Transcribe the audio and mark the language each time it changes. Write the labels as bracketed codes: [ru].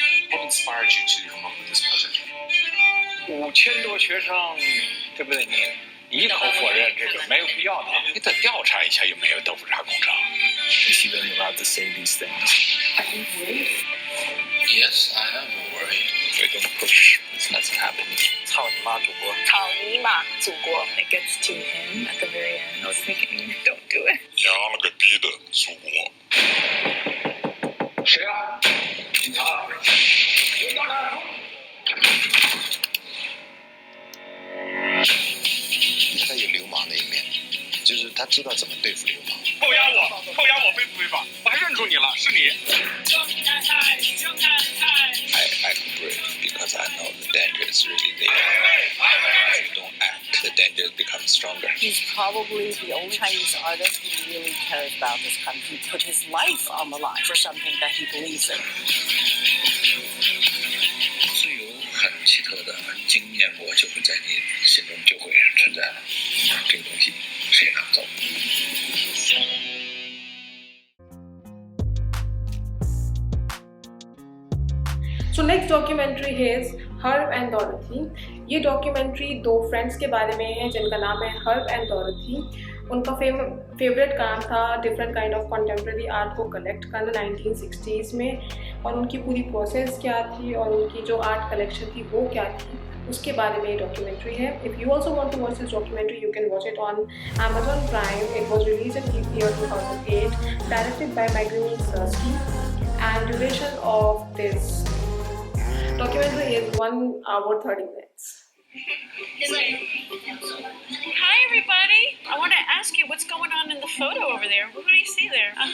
[en] What inspired you to come up with this project? [zh] 5000多学生，对不对？你一口否认这个没有必要的，你得调查一下有没有豆腐渣工厂。 [en] Is he really allowed to say these things? Yes, I am worried. We don't push. That's happening. [zh] 操你妈，祖国！草泥马祖国 [en] It gets to him at the very end. I was thinking, don't do it. [zh] 娘了个逼的祖国！谁啊？警察！别打他！他有流氓的一面，就是他知道怎么对付流氓。扣押我非不非法？我还认出你了，是你。 [en] I act brave because I know the danger is really there. If you don't act, the danger becomes stronger. He's probably the only Chinese artist who really cares about this country, put his life on the line for something that he believes in. [zh] 是有很奇特的经验过，就会在你心中就会存在了。这个东西谁也拿不走。 [en] So next documentary is her and Dorothy. [hi] ये documentary दो friends के बारे में है जिनका नाम है हर and Dorothy. उनका फेवरेट काम था different kind of contemporary art को कलेक्ट करना 1960s में, और उनकी पूरी प्रोसेस क्या थी और उनकी जो आर्ट कलेक्शन थी वो क्या थी, उसके बारे में ये डॉक्यूमेंट्री है. [en] If you also want to watch this documentary you can watch it on Amazon Prime. It was released in year 2008, directed by Meyer, and duration of this documentary is 1 hour 30 minutes. Hi, everybody. I want to ask you what's going on in the photo over there. What do you see there?